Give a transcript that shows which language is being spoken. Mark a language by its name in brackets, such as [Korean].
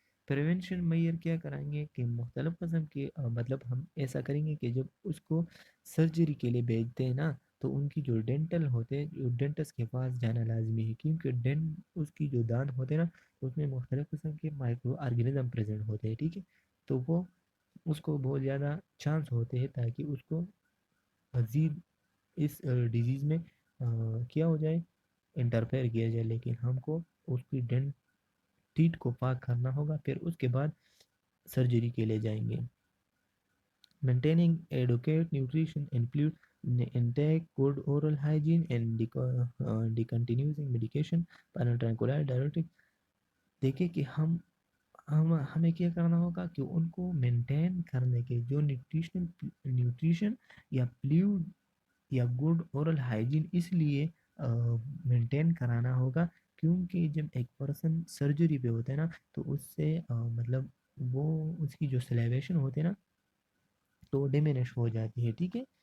[Urdu] Prevention mayor کیا کرائیں گے کہ مختلف قسم کے مطلب ہم ایسا کریں گے کہ جب اس کو سرجری کے لیے بھیجتے ہیں نا، تو ان کی جو ڈینٹل ہوتے ہیں، جو ڈینٹس کے پاس جانا لازمی ہے، کیونکہ اس کی جو دانت ہوتے ہیں نا، اس میں مختلف قسم کے مائکرو آرگینزم پریزنٹ ہوتے ہیں، ٹھیک ہے، تو وہ اس کو بہت زیادہ چانس ہوتے ہیں تاکہ اس کو مزید اس ڈیزیز میں کیا ہو جائے، انٹرفیئر کیا جائے. لیکن ہم کو اس کی ٹیٹ کو پاک کرنا ہوگا، پھر اس کے بعد سرجری کے لیے جائیں گے. [English] Maintaining adequate nutrition include intake, good oral hygiene, and discontinuing medication, tranquilizer, diuretic. [Urdu] دیکھیں کہ ہمیں کیا کرنا ہوگا کہ ان کو مینٹین کرنے کے جو نیوٹریشن یا فلوئڈ یا گڈ اورل ہائیجین اس لیے مینٹین کرانا ہوگا، کیونکہ جب ایک پرسن سرجری پہ ہوتا ہے نا، تو اس سے مطلب وہ اس کی جو سلیویشن ہوتی ہے نا، تو ڈیمینش ہو جاتی ہے، ٹھیک ہے.